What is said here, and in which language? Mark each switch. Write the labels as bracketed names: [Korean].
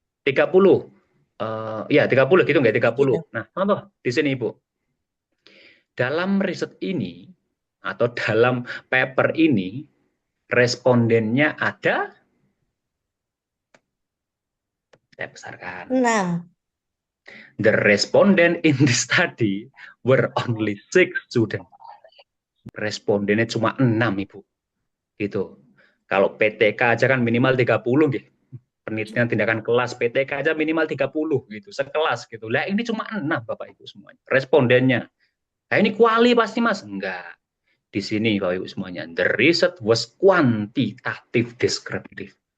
[Indonesian] 30. Ya, 30 gitu nggak? 30. Gitu. Nah, contoh di sini Ibu. Dalam riset ini atau dalam paper ini respondennya ada, saya besarkan. 6. [English] The respondent in this study were only 6 students. [Indonesian] Respondennya cuma 6 Ibu. Gitu. Kalau PTK aja kan minimal 30 gitu. Penelitian tindakan kelas PTK aja minimal 30 gitu, sekelas gitu. Lah ini cuma 6 Bapak Ibu semuanya. Respondennya. Nah ini kuali pasti Mas? Enggak. Di sini Bapak Ibu semuanya. [English] The result was quantitative descriptive.